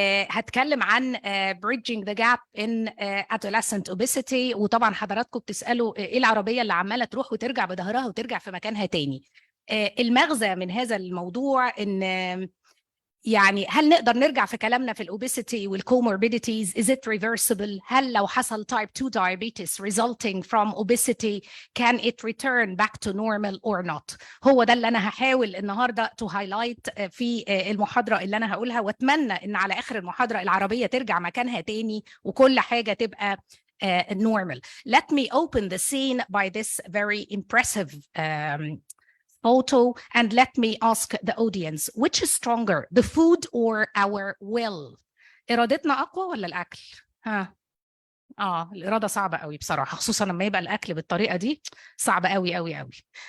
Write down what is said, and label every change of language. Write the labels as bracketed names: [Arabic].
[Arabic] هتكلم عن [English] bridging the gap in adolescent obesity. [Arabic] وطبعا حضراتكم بتسألوا ايه العربية اللي عمالة تروح وترجع بظهرها وترجع في مكانها تاني. المغزى من هذا الموضوع ان يعني هل نقدر نرجع في كلامنا في الأوبيسيتي والكوموربيديتيز؟ [English] is it reversible؟ [Arabic] هل لو حصل [English] type 2 diabetes resulting from obesity can it return back to normal or not؟ [Arabic] هو ده اللي أنا هحاول النهاردة [English] to highlight [Arabic] في المحاضرة اللي أنا هقولها، وأتمنى إن على آخر المحاضرة العربية ترجع مكانها تاني وكل حاجة تبقى normal. [English] Let me open the scene by this very impressive photo, and let me ask the audience, which is stronger, the food or our will؟ [Arabic] إرادتنا أقوى ولا الأكل؟ ها؟ الإرادة صعبة قوي بصراحة، خصوصا لما يبقى الأكل بالطريقة دي، صعبة قوي قوي [English] قوي.